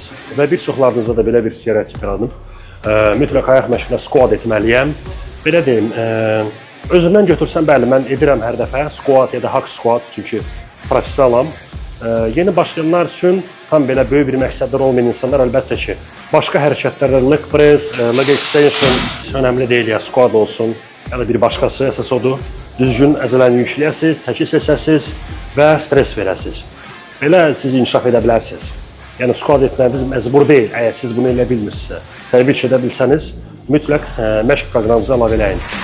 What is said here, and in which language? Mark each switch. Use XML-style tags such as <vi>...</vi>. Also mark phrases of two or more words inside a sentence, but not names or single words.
<az>Və bir çoxlarınızda da belə bir stereotip yaranıb. Mütləq ayaq məşqində squat etməliyəm. Belə deyim, özümdən götürsəm, bəli, mən edirəm hər dəfə squat ya da</az> <en>hack squat,</en> <az>çünki professionalam. Yeni başlayanlar üçün tam belə böyük bir məqsədlər olmayan insanlar əlbəttə ki, başqa hərəkətlərdə</az> <en>leg press, leg extension</en> <az>önəmli deyil ya, squat olsun, ya da bir başqası, əsas odur. Düzgün əzələni yükləyəsiniz, çəki seçəsiniz və stres verəsiniz. Belə siz inkişaf edə bilərsiniz. Yəni, squat etməyiniz məcbur deyil, əgər siz bunu elə bilmirsinizsə. Təbii ki, edə bilsəniz, mütləq məşq proqramınızı əlavə eləyin.</az>